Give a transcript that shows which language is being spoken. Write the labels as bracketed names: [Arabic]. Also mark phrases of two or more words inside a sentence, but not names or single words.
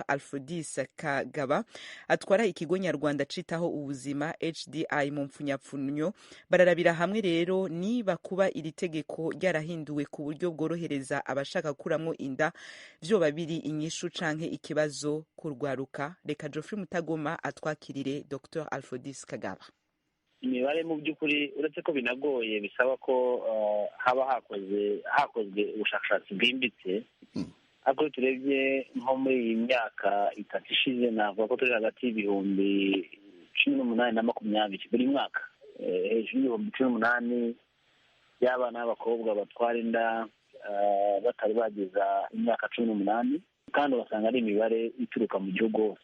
[Rundi] Alfodis Kagaba atwara ikigo nyarwanda cita ubuzima HDI mu mpfunyapfunyo. Bararabira hamwe rero niba kuba iri tegeko ryarahinduwe ku buryo bworohereza abashaka kuramwo inda vyoba biri inyishu canke ikibazo kurwaruka. [Kinyarwanda] Reka Geoffrey Mutagoma atwakirire Dr. Alfodis Kagaba. Imibare mu by'ukuri uretse ko binagoye bisaba ko haba hakozwe ubushakashatsi bwimbitse. Ako turebye nko muri iyi myaka 3 ishize navuga ko turi hagati y'ibihumbi 18 na 20 buri mwaka, hejuru y'ibihumbi 18 y'abana b'abakobwa batwara inda batari bageza imyaka 18, kandi basanga ari imibare ituruka mu gihugu hose.